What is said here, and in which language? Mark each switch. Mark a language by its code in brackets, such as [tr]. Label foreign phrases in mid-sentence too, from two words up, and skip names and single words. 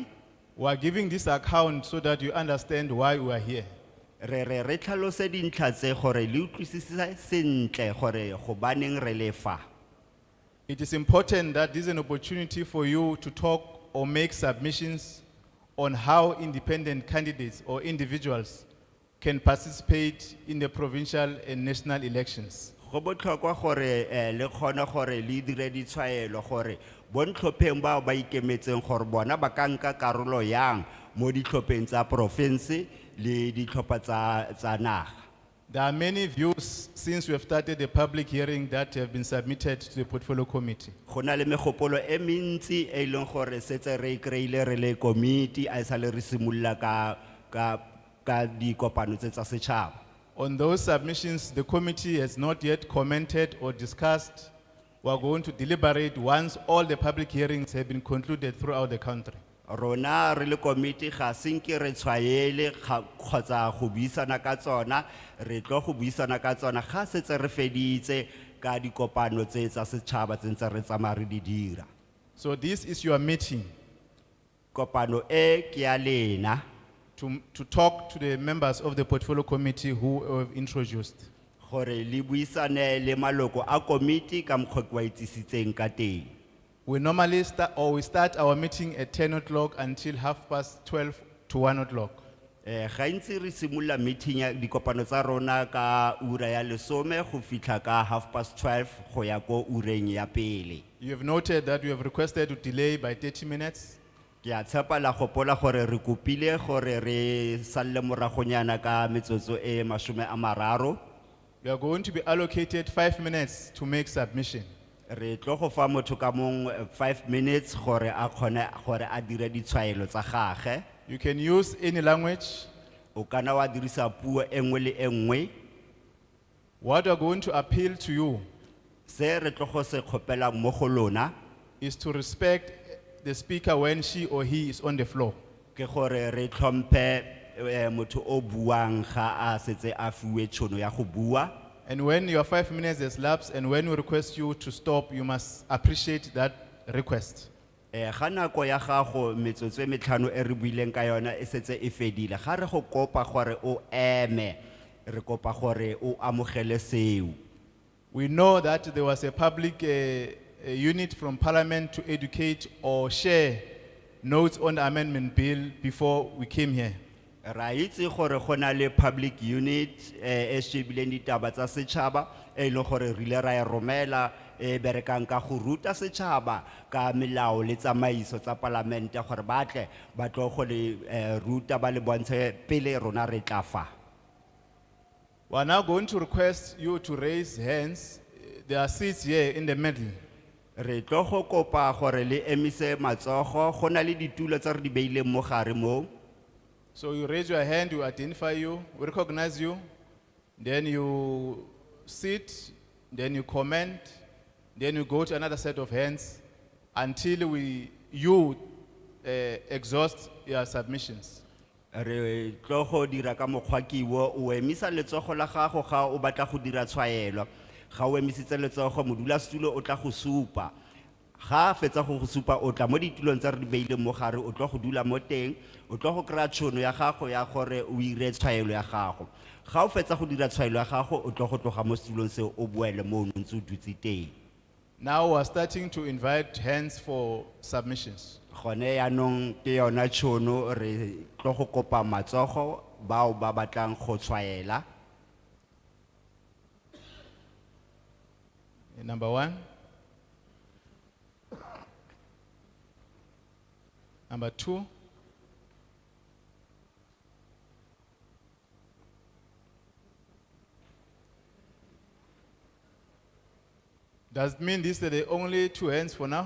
[en] We are giving this account so that you understand why we are here. [tn] Re tlhalose dintlha tse gore le utlwisisa sentle gore go baneng re le fa. [en] It is important that this is an opportunity for you to talk or make submissions on how independent candidates or individuals can participate in the provincial and national elections. [tn] Go botlhokwa gore le kgone gore le dire ditshwaelo gore bontlhopheng bao ba ikemetseng gore bona ba ka nka karolo yang mo ditlhopheng tsa province le ditlhopha tsa naga. [en] There are many views since we have started the public hearing that have been submitted to the portfolio committee. [tn] Go na le megopolo e mentsi e leng gore setse re kreile re le committee a sa le re simolla ka dikopano tse tsa setšhaba. [en] On those submissions, the committee has not yet commented or discussed. We are going to deliberate once all the public hearings have been concluded throughout the country. [tn] Rona re le committee ga senke re tshwaele kgotsa go buisana ka tsona, re tlo go buisana ka tsona ga setse re feditse ka dikopano tse tsa setšhaba tse ntse re tsamaya re di dira. [en] So this is your meeting [tn] Kopano e ke ya lena [en] to talk to the members of the portfolio committee who have introduced. [tn] gore le buisane le maloko a committee ka mokgwa ke wa itsisitseng ka teng. [en] We normally start our meeting at 10 o'clock until 12:30 to 1 o'clock. [tn] Gantsi re simolla meeting ya dikopano tsa rona ka ura ya 10 go fitlha ka 12:30 go ya ko ureng ya pele. [en] You have noted that we have requested to delay by 30 minutes. [tn] Ke a tshepa la gopola gore re kopile gore re salle moragonyana ka metsotso e 30. [en] We are going to be allocated 5 minutes to make submission. [tn] Re tlo go fa motho ka mong 5 minutes gore a kgone gore a dire ditshwaelo tsa gagwe. [en] You can use any language. [tn] O kana wa dirisa puo engwe le engwe. [en] What we are going to appeal to you [tn] Se re tlo go se kgopela mo go lona [en] is to respect the speaker when she or he is on the floor. [tn] ke gore re tlhomphe motho o buang ga a setse a fiwe tšhono ya go bua. [en] And when your 5 minutes has lapsed and when we request you to stop, you must appreciate that request. [tn] Ga nako ya gago metsotso e 5 e re buileng ka yona e setse e fedile, ga re go kopa gore o eme, re kopa gore o amogele seo. [en] We know that there was a public a unit from Parliament to educate or share notes on the amendment bill before we came here. [tn] Ra itse gore go na le [en] public unit [tn] e shebileng ditaba tsa setšhaba e leng gore re ile ra e romela e berekang ka go ruta setšhaba ka melao le tsamaiso tsa parlamente gore batle ba tlo go le ruta ba le bontshe pele rona re tla fa. [en] We are now going to request you to raise hands. There are seats here in the middle. [tn] Re tlo go kopa gore le emise matsogo go na le ditulo tse re di beileng mo gare mo. [en] So you raise your hand, we identify you, we recognize you, then you sit, then you comment, then you go to another set of hands until we you exhaust your submissions. [tn] Re tlo go dira ka mokgwa kiwo o emisa letsogo la gago ga o batla go dira tshwaelo ga o emisitse letsogo modulasetulo o tla go supa ga fetsa go supa o tla mo ditulong tsa re di beile mo gare o tlo go dula mo teng o tlo go kry-a tšhono ya gago ya gore o ire tshwaelo ya gago ga o fetsa go dira tshwaelo ya gago o tlo go tloga mo setulong seo o boele mo o ntse o dutse teng. [en] Now we're starting to invite hands for submissions. [tn] Gone yaanong ke yona tšhono re tlo go kopa matsogo bao ba batlang go tshwaela. [en] Number 1. Number 2. Does it mean these are the only 2 hands for now?